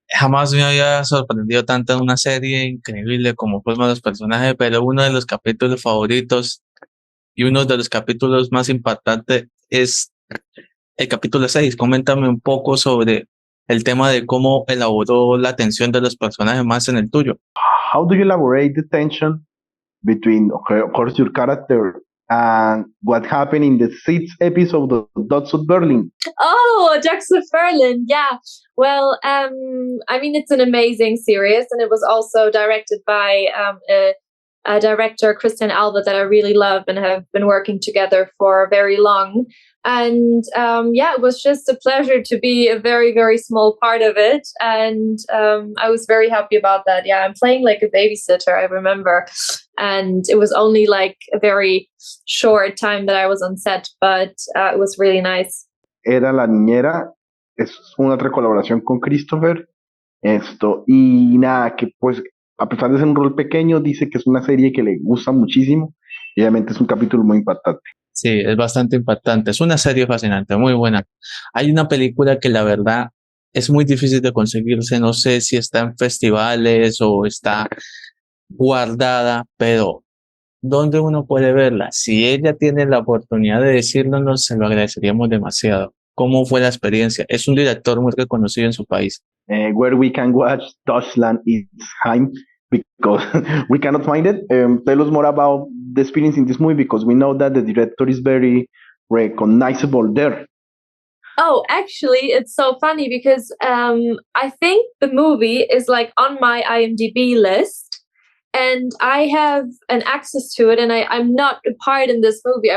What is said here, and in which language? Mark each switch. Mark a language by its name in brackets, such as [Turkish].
[Spanish] Jamás me había sorprendido tanto en una serie increíble como fueron los personajes, pero uno de los capítulos favoritos y uno de los capítulos más impactantes es el capítulo 6. Coméntame un poco sobre el tema de cómo elaboró la tensión de los personajes más en el tuyo. [English] How do you elaborate the tension between, of course, your character and what happened in the 6th episode of Dots of Berlin? Oh, Ducks of Berlin. Yeah. Well, I mean, it's an amazing series, and it was also directed by a director, Christian Alba, that I really love and have been working together for very long. And yeah, it was just a pleasure to be a very, very small part of it. And I was very happy about that. Yeah, I'm playing like a babysitter, I remember. And it was only like a very short time that I was on set, but it was really nice. [Spanish] Era la niñera, es una otra colaboración con Christopher. Y nada, que pues a pesar de ser un rol pequeño, dice que es una serie que le gusta muchísimo y obviamente es un capítulo muy impactante. Sí, es bastante impactante. Es una serie fascinante, muy buena. Hay una película que la verdad es muy difícil de conseguirse. No sé si está en festivales o está guardada, pero ¿dónde uno puede verla? Si ella tiene la oportunidad de decirnos, se lo agradeceríamos demasiado. ¿Cómo fue la experiencia? Es un director muy reconocido en su país. [English] Where we can watch Deutschland is Heim, because we cannot find it. Tell us more about the experience in this movie, because we know that the director is very recognizable there. Oh, actually, it's so funny because I think the movie is like on my IMDb list, and I have an access to it, and I'm not a part in this movie.